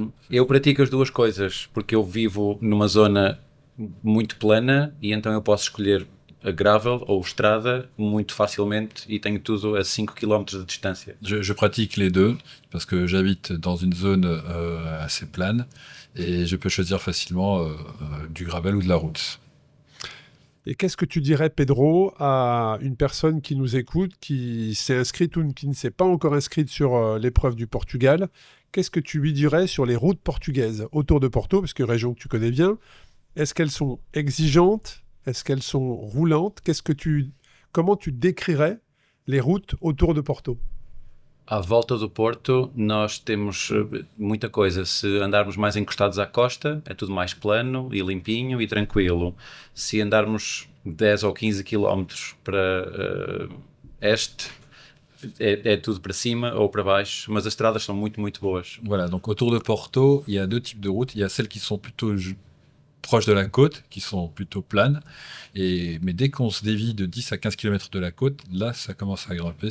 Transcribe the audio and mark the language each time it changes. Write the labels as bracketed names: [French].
[Portuguese] Eu pratico as duas coisas, porque eu vivo numa zona muito plana e então eu posso escolher a gravel ou estrada muito facilmente et tenho tudo à 5 km de distância. [French] Je pratique les deux parce que j'habite dans une zone assez plane et je peux choisir facilement du gravel ou de la route. Et qu'est-ce que tu dirais, Pedro, à une personne qui nous écoute, qui s'est inscrite ou qui ne s'est pas encore inscrite sur l'épreuve du Portugal ? Qu'est-ce que tu lui dirais sur les routes portugaises autour de Porto, parce que région que tu connais bien ? Est-ce qu'elles sont exigeantes ? Est-ce qu'elles sont roulantes ? Comment tu décrirais les routes autour de Porto ? [Portuguese] À volta do Porto, nós temos muita coisa. Se andarmos mais encostados à costa, é tudo mais plano e limpinho e tranquilo. Se andarmos 10 ou 15 km para este, é tudo para cima ou para baixo, mas as estradas são muito, muito boas. [French] Voilà, donc autour de Porto, il y a deux types de routes. Il y a celles qui sont plutôt proches de la côte, qui sont plutôt planes. Mais dès qu'on se dévie de 10 à 15 km de la côte, là, ça commence à grimper.